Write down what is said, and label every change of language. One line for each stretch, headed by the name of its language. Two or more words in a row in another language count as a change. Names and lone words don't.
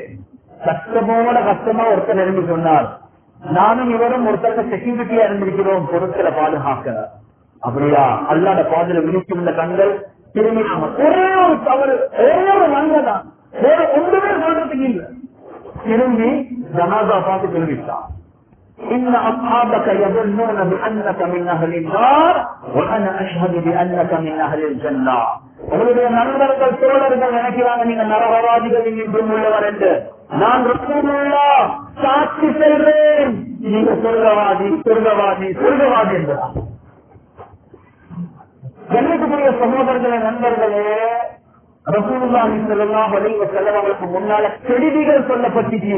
Tamil: கஷ்டமா ஒருத்தர் இருந்து சொன்னார், நானும் இவரும் ஒருத்தருக்கு செக்யூரிட்டியா இருந்திருக்கிறோம் பொருட்களை பாதுகாக்க. அப்படியா? அல்லாஹ்வுடைய பாதையில விழித்துள்ள கண்கள் திரும்பினாங்க. ஒரே ஒரு தவறு, ஒரே ஒரு நன்மைதான், வேற ஒன்றுமே சொல்றதுக்கு இல்லை. திரும்பி ஜனாதா பார்த்து தெரிவித்தான்,
Arabic: إن أصحابك يظنون بأنك من أهل النار وأنا أشهد بأنك من أهل الجنة.
Tamil: உங்களுடைய நண்பர்கள் தோழர்கள் நினைக்கிறாங்க நீங்க நரகவாதிகள் என்றும் உள்ளவர் என்று. நான் ரசூலுல்லாஹ் சாட்சி சொல்றேன், நீங்க சொர்க்கவாதி சொர்க்கவாதி சொர்க்கவாதி என்றார். கண்ணியத்துக்குரிய சகோதரர்களே, நண்பர்களே,
Arabic: رسول الله صلى الله عليه وسلم
Tamil: அவர்களுக்கு முன்னால கெடுதிகள் சொல்லப்பட்டுச்சு.